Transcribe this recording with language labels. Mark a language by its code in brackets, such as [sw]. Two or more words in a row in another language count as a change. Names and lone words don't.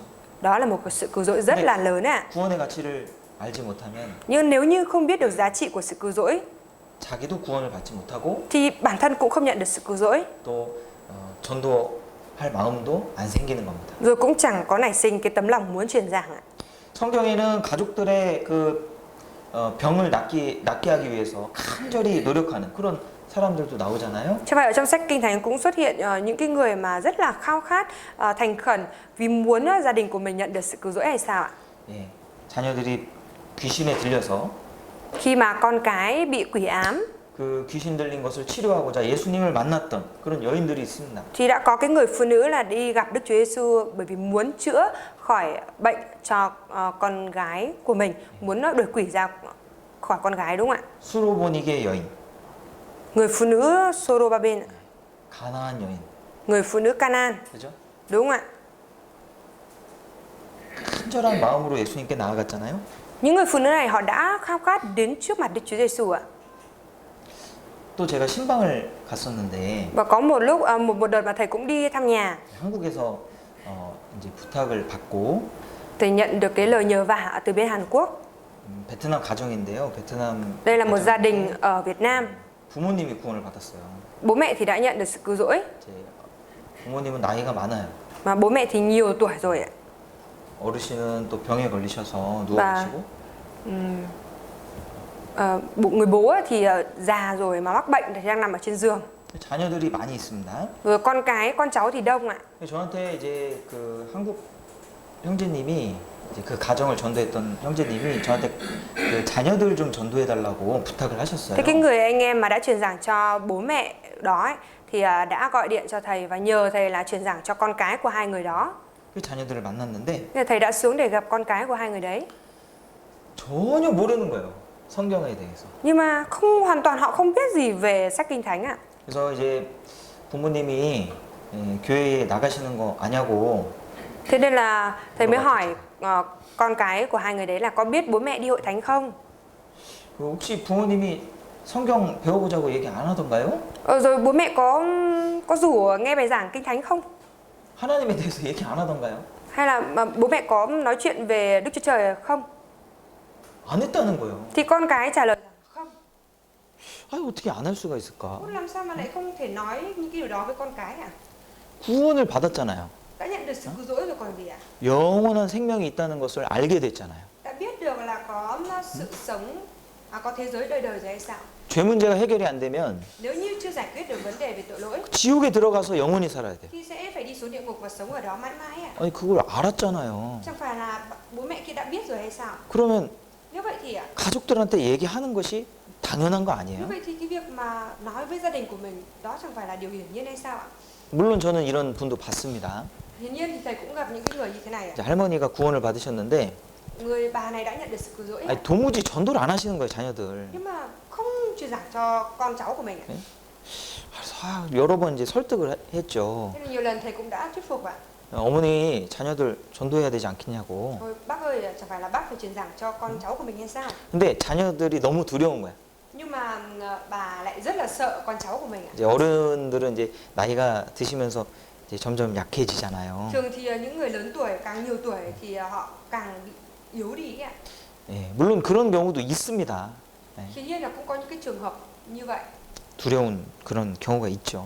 [vi] Đó là một cái sự cứu rỗi rất là lớn ạ. [ko] 구원의 가치를 알지 못하면 [vi] Nhưng nếu như không biết được giá trị của sự cứu rỗi [ko] 자기도 구원을 받지 못하고 [vi] thì bản thân cũng không nhận được sự cứu rỗi, [ko] 또 전도할 마음도 안 생기는 겁니다. [vi] rồi cũng chẳng có nảy sinh cái tấm lòng muốn truyền giảng ạ. [ko] 성경에는 가족들의 그 병을 낫게 하기 위해서 간절히 노력하는 그런 사람들도 나오잖아요. [vi] Cho vậy ở trong sách Kinh Thánh cũng xuất hiện những cái người mà rất là khao khát, thành khẩn vì muốn gia đình của mình nhận được sự cứu rỗi hay sao ạ? [ko] 예, 자녀들이 귀신에 들려서 [vi] Khi mà con cái bị quỷ ám [ko] 그 귀신 들린 것을 치료하고자 예수님을 만났던 그런 여인들이 있습니다. [vi] thì đã có cái người phụ nữ là đi gặp Đức Chúa Giêsu bởi vì muốn chữa khỏi bệnh cho con gái của mình, muốn đuổi quỷ ra khỏi con gái đúng không ạ? [ko] 수로보니게 여인, [vi] Người phụ nữ Sorobaben, [ko] 가나안 여인, [vi] người phụ nữ Canaan, [ko] 그죠? [vi] đúng không ạ? [ko] 간절한 마음으로 예수님께 나아갔잖아요. [vi] Những người phụ nữ này họ đã khao khát đến trước mặt Đức Chúa Giêsu ạ. [ko] 또 제가 신방을 갔었는데 [vi] Và có một lúc một đợt mà thầy cũng đi thăm nhà, [ko] 한국에서 이제 부탁을 받고 [vi] thầy nhận được cái lời nhờ vả từ bên Hàn Quốc. [ko] 베트남 가정인데요. 베트남 [vi] Đây là một gia đình ở Việt Nam. [ko] 부모님이 구원을 받았어요. [vi] Bố mẹ thì đã nhận được sự cứu rỗi, [ko] 이제 부모님은 나이가 많아요. [vi] mà bố mẹ thì nhiều tuổi rồi ạ. [ko] 어르신은 또 병에 걸리셔서 누워 [vi] Và [ko] 계시고 [vi] người bố ấy thì già rồi mà mắc bệnh thì đang nằm ở trên giường. [ko] 자녀들이 많이 있습니다. [vi] Rồi con cái, con cháu thì đông ạ. [ko] 저한테 이제 그 한국 형제님이 이제 그 가정을 전도했던 형제님이 저한테 그 자녀들 좀 전도해 달라고 부탁을 하셨어요. [vi] Thế cái người anh em mà đã truyền giảng cho bố mẹ đó ấy, thì đã gọi điện cho thầy và nhờ thầy là truyền giảng cho con cái của hai người đó. [ko] 그 자녀들을 만났는데 [vi] Thế là thầy đã xuống để gặp con cái của hai người đấy. [ko] 전혀 모르는 거예요. 성경에 대해서. [vi] Nhưng mà hoàn toàn họ không biết gì về sách Kinh Thánh ạ. [ko] 그래서 이제 부모님이 교회에 나가시는 거 아냐고. [vi] Thế nên là thầy mới hỏi con cái của hai người đấy là có biết bố mẹ đi hội thánh không? [ko] 혹시 부모님이 성경 배워보자고 얘기 안 하던가요? [vi] Rồi bố mẹ có rủ nghe bài giảng Kinh Thánh không? [ko] 하나님에 대해서 얘기 안 하던가요? [vi] Hay là bố mẹ có nói chuyện về Đức Chúa Trời không? [ko] 안 했다는 거예요. [vi] Thì con cái trả lời là không. [ko] 아니 어떻게 안 할 수가 있을까? [vi] Làm sao mà lại không thể nói những cái điều đó với con cái ạ? [ko] 구원을 받았잖아요. [vi] Đã nhận được sự cứu rỗi rồi còn gì ạ? [ko] 영원한 생명이 있다는 것을 알게 됐잖아요. [vi] Đã biết được là có sự sống, có thế giới đời đời rồi hay sao? [ko] 죄 문제가 해결이 안 되면 [vi] Nếu như chưa giải quyết được vấn đề về tội lỗi [ko] 지옥에 들어가서 영원히 살아야 돼요. [vi] thì sẽ phải đi xuống địa ngục và sống ở đó mãi mãi ạ. [ko] 아니 그걸 알았잖아요. [vi] Chẳng phải là bố mẹ kia đã biết rồi hay sao? [ko] 그러면 [vi] Như vậy thì ạ, [ko] 가족들한테 얘기하는 것이 당연한 거 [vi] như [ko] 아니에요? [vi] vậy thì cái việc mà nói với gia đình của mình đó chẳng phải là điều hiển nhiên hay sao ạ? [ko] 물론 저는 이런 분도 봤습니다. [vi] Hiển nhiên thì thầy cũng gặp những cái người như thế này ạ. [ko] 이제 할머니가 구원을 받으셨는데 [vi] Người bà này đã nhận được sự cứu rỗi ạ. [ko] 아니, 도무지 전도를 안 하시는 거예요, 자녀들. [vi] Nhưng mà không truyền giảng cho con cháu của mình ạ. [ko] 그래서 여러 번 이제 설득을 했죠. [vi] Thế là nhiều lần thầy cũng đã thuyết phục ạ. [ko] 어머니 자녀들 전도해야 되지 않겠냐고. [vi] Thôi bác ơi, chẳng phải là bác phải truyền giảng cho con cháu của mình hay sao? [ko] 근데 자녀들이 너무 두려운 거야. [vi] Nhưng mà bà lại rất là sợ con cháu của mình ạ. [ko] 이제 어른들은 이제 나이가 드시면서 이제 점점 약해지잖아요. [vi] Thường thì những người lớn tuổi, càng nhiều tuổi thì họ càng bị yếu đi ạ. [ko] 예, 물론 그런 경우도 있습니다. 예, [vi] Hiển nhiên là cũng có những cái trường hợp như vậy. [ko] 두려운 그런 경우가 있죠.